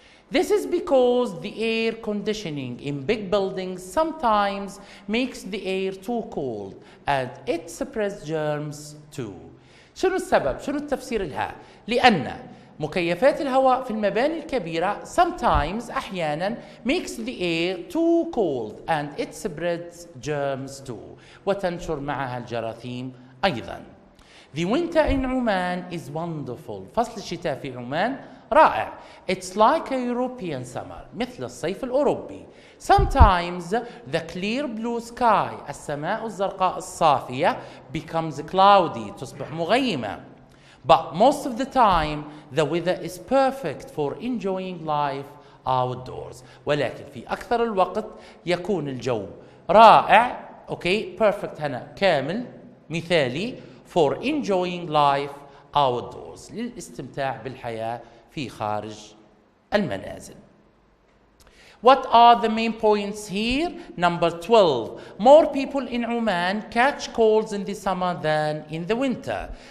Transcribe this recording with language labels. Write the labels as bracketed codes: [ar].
[en] This is because the air conditioning in big buildings sometimes makes the air too cold and it spreads germs too. [ar] شنو السبب؟ شنو التفسير لها؟ لأن مكيفات الهواء في المباني الكبيرة sometimes أحيانا [en] makes the air too cold and it spreads germs too [ar] وتنشر معها الجراثيم أيضا. [en] The winter in Oman is wonderful. [ar] فصل الشتاء في عمان رائع. [en] It's like a European summer. [ar] مثل الصيف الأوروبي. [en] Sometimes the clear blue sky [ar] السماء الزرقاء الصافية [en] becomes cloudy [ar] تصبح مغيمة. [en] But most of the time the weather is perfect for enjoying life outdoors. [ar] ولكن في أكثر الوقت يكون الجو رائع. [en] Okay, perfect [ar] هنا كامل مثالي [en] for enjoying life outdoors [ar] للاستمتاع بالحياة في خارج المنازل. [en] What are the main points here? Number 12, more people in Oman catch colds in the summer than in the winter.